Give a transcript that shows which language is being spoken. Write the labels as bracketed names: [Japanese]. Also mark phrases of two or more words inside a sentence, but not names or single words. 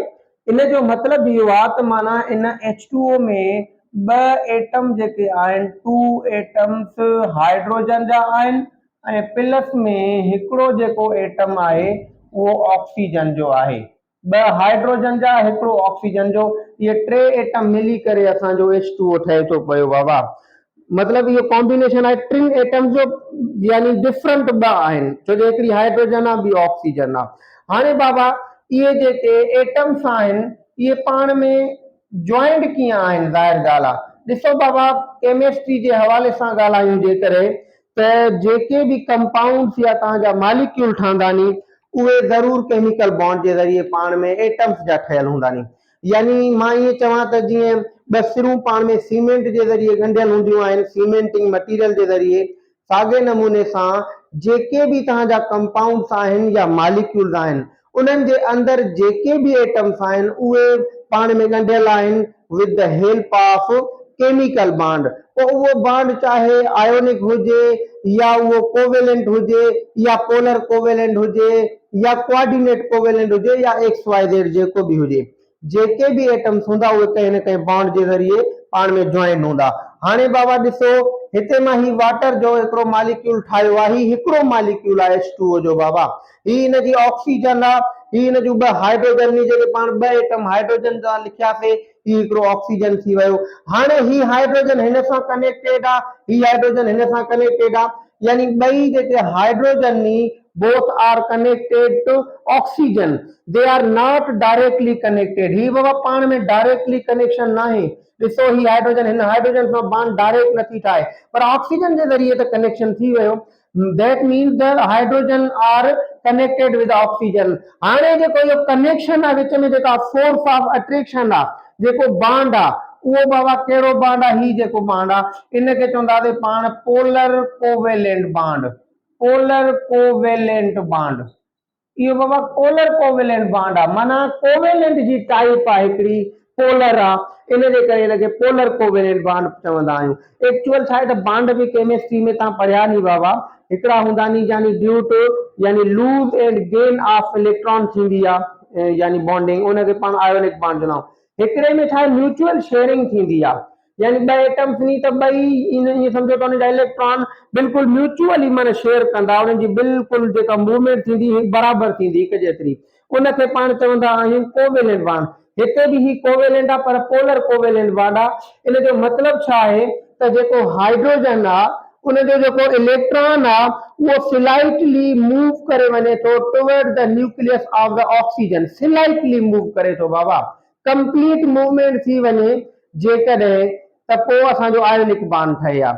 [Sindhi] इन जो मतिलबु इहो आहे त माना इन H2O में ॿ एटम जेके आहिनि, 2 एटम्स हाइड्रोजन जा आहिनि, ऐं प्लस में हिकिड़ो जेको एटम आहे उहो ऑक्सीजन जो आहे। ॿ हाइड्रोजन जा, हिकिड़ो ऑक्सीजन जो, इहे 3 एटम मिली करे असांजो H2O ठहे थो पियो बाबा। मतलब इहो कॉम्बिनेशन आहे टिन एटम्स जो, यानी डिफरेंट ॿ आहिनि, छो जो हिकिड़ी हाइड्रोजन आहे, ॿी ऑक्सीजन आहे। हाणे बाबा, इहे जेके एटम्स आहिनि इहे पाण में जॉइंट कीअं आहिनि? ज़ाहिर ॻाल्हि आहे। ॾिसो बाबा, केमिस्ट्री जे हवाले सां ॻाल्हायूं जेकॾहिं, त जेके बि कंपाउंड्स या तव्हांजा मालिक्यूल ठहंदा नी, उहे ज़रूरु [English] chemical bond [Sindhi] जे ज़रिए पाण में एटम्स जा ठहियल हूंदा नी। यानी मां ईअं चवां त जीअं ॿ सिरूं पाण में सीमेंट जे ज़रिए ॻंढियल हूंदियूं आहिनि, [English] cementing material [Sindhi] जे ज़रिए, साॻे नमूने सां जेके बि तव्हांजा कंपाउंड्स आहिनि या मालिक्यूल्स आहिनि, उन्हनि जे अंदरि जेके बि एटम्स आहिनि उहे पाण में ॻंढियल आहिनि [English] with the help of chemical bond. [Sindhi] पोइ उहो बॉन्ड चाहे आयोनिक हुजे, या उहो कोवेलेंट हुजे, या [English] polar covalent [Sindhi] हुजे, या [English] coordinate covalent [Sindhi] हुजे, या XYZ जेको बि हुजे, जेके भी एटम्स हूंदा उहे कहीं न कहीं बॉन्ड जे ज़रिए पाण में जॉइन हूंदा। हाणे बाबा ॾिसो, हिते मां ही वाटर जो हिकिड़ो मालिक्यूल ठाहियो आहे, ही हिकिड़ो मालिक्यूल आहे H2O जो बाबा। ही हिन जी ऑक्सीजन आहे, ही हिन जूं ॿ हाइड्रोजन जेके पाण ॿ एटम हाइड्रोजन जा लिखियासीं, ही हिकिड़ो ऑक्सीजन थी वियो। हाणे ही हाइड्रोजन हिन सां कनेक्टेड आहे, ही हाइड्रोजन हिन सां कनेक्टेड आहे, यानी ॿई जेके हाइड्रोजन नी [English] both are connected to oxygen, they are not directly connected। [Sindhi] ही बाबा पाण में [English] directly connection [Sindhi] ना है। ॾिसो, ही हाइड्रोजन हिन हाइड्रोजन सां बॉन्ड डायरेक्ट नथी ठाहे, पर ऑक्सीजन जे ज़रिए त कनेक्शन थी वियो। [English] that means the hydrogen are connected with oxygen. [Sindhi] हाणे जेको इहो कनेक्शन आहे विच में, जेका [English] force of attraction [Sindhi] आहे, जेको बॉन्ड आहे, उहो बाबा कहिड़ो बॉन्ड आहे? ही जेको बॉन्ड आहे इनखे चवंदासीं पाण [English] polar covalent bond. polar covalent bond, [Sindhi] इहो बाबा [English] polar covalent bond [Sindhi] आहे। माना कोवेलेंट जी टाइप आहे हिकिड़ी, पोलर आहे, इन जे करे इनखे [English] polar covalent bond [Sindhi] चवंदा आहियूं। एक्चुअल छा आहे त बॉन्ड बि केमिस्ट्री में तव्हां पढ़िया नी बाबा, हिकिड़ा हूंदा नी, यानी [English] due to [Sindhi] यानी [English] lose and gain of electron [Sindhi] थींदी आहे, यानी बॉन्डिंग, उनखे पाण [English] ionic bond [Sindhi] चवंदा आहियूं। हिकिड़े में छा आहे, [English] mutual sharing [Sindhi] थींदी आहे, यानी ॿ एटम्स नी त ॿई ईअं सम्झो त उनजा इलेक्ट्रॉन बिल्कुलु म्यूचुअली माना शेयर कंदा, उन्हनि जी बिल्कुलु जेका मूवमेंट थींदी बराबरि थींदी हिक जेतिरी, उनखे पाण चवंदा आहियूं [English] covalent bond. [Sindhi] हिते बि ही कोवेलेंट आहे, पर [English] polar covalent bond [Sindhi] आहे। इन जो मतिलबु छा आहे त जेको हाइड्रोजन आहे उनजो जेको इलेक्ट्रॉन आहे उहो [English] slightly move [Sindhi] करे वञे थो [English] toward the nucleus of the oxygen. slightly move [Sindhi] करे थो बाबा, [English] complete movement [Sindhi] थी वञे जेकॾहिं, त पोइ असांजो [English] ionic bond [Sindhi] ठहे आहे।